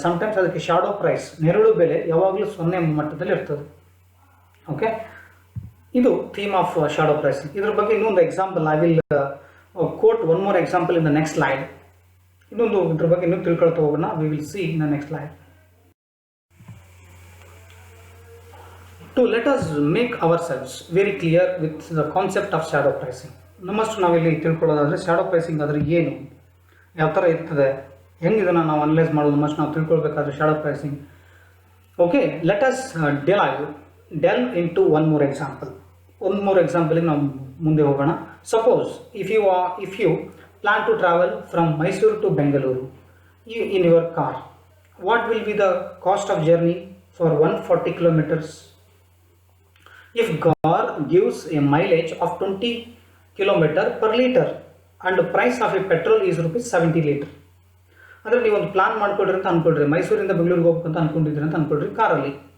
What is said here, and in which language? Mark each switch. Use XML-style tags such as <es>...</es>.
<kn>Sometimes ಅದಕ್ಕೆ shadow price, ನೆರಳು ಬೆಲೆ ಯಾವಾಗಲೂ 0 ಮಟ್ಟದಲ್ಲಿ ಇರ್ತದೆ.</kn> <en>Okay, ಇದು theme of shadow pricing.</en> <kn>ಇದ್ರ ಬಗ್ಗೆ ಇನ್ನೊಂದು</kn> <en>Example, I will quote one more example in the next slide.</en> <kn>ಇನ್ನೊಂದು ಇದ್ರ ಬಗ್ಗೆ ಇನ್ನೂ ತಿಳ್ಕೊಳ್ತಾ ಹೋಗೋಣ.</kn> <en>We will see in the next slide. To let us make ourselves very clear with the concept of shadow pricing.</en> <kn>ನಮ್ಮಷ್ಟು ನಾವಿಲ್ಲಿ ತಿಳ್ಕೊಳ್ಳೋದಾದರೆ shadow pricing ಆದರೆ ಏನು, ಯಾವ ಥರ ಇರ್ತದೆ, ಹೆಂಗೆ ಇದನ್ನು ನಾವು ಅನಲೈಸ್ ಮಾಡೋದು, ನಮ್ಮಷ್ಟು ನಾವು ತಿಳ್ಕೊಳ್ಬೇಕಾದ್ರೆ shadow pricing.</kn> <en>okay, let us delve into one more ಎಕ್ಸಾಂಪಲಿಗೆ</en> <kn>ನಾವು ಮುಂದೆ ಹೋಗೋಣ.</kn> <en>Suppose if you plan to travel from Mysore to Bengaluru in your car, what will be the cost of journey for 140 kilometers? If car gives a mileage of 20 km per liter and the price of a petrol is rupees 70 liter.</en> <kn>ಅಂದರೆ ನೀವು ಒಂದು plan ಮಾಡ್ಕೊಳ್ರಿ ಅಂತ ಅಂದ್ಕೊಳ್ರಿ, ಮೈಸೂರಿಂದ ಬೆಂಗಳೂರಿಗೆ ಹೋಗ್ಬೇಕಂತ ಅಂದ್ಕೊಂಡಿದ್ದೀರಿ ಅಂತ ಅಂದ್ಕೊಳ್ರಿ ಕಾರಲ್ಲಿ.</kn>